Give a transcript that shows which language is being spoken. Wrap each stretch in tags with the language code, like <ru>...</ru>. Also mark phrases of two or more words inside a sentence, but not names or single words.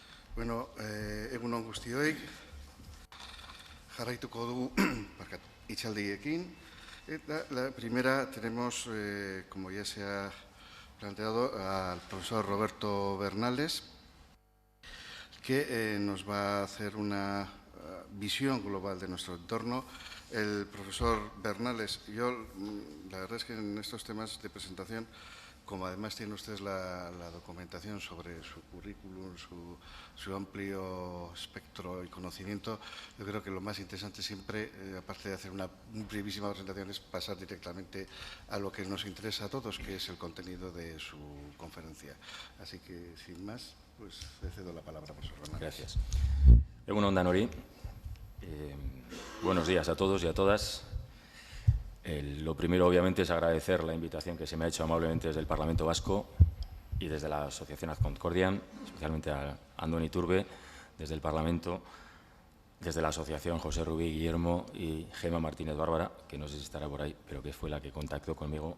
<es>Bueno, egun on guztioi, jarraituko dugu hitzaldiekin.</es> <eu>La primera tenemos, como ya se ha planteado, al profesor Roberto Bernales, que nos va a hacer una visión global de nuestro entorno. El profesor Bernales, la verdad es que en estos temas de presentación, como además tiene usted la documentación sobre su currículum, su amplio espectro y conocimiento, yo creo que lo más interesante siempre, aparte de hacer una brevísima presentación, es pasar directamente a lo que nos interesa a todos, que es el contenido de su conferencia. Así que, sin más, pues le cedo la palabra, profesor Bernales. Gracias. Egun on danori.</eu> <es>Buenos días a todos y a todas. Lo primero, obviamente, es agradecer la invitación que se me ha hecho amablemente desde el Parlamento Vasco y desde la Asociación Azconcordian, especialmente a Andoni Turbe, desde el Parlamento, desde la Asociación José Rubí Guillermo y Gema Martínez Bárbara, que no sé si estará por ahí, pero que fue la que contactó conmigo.</es>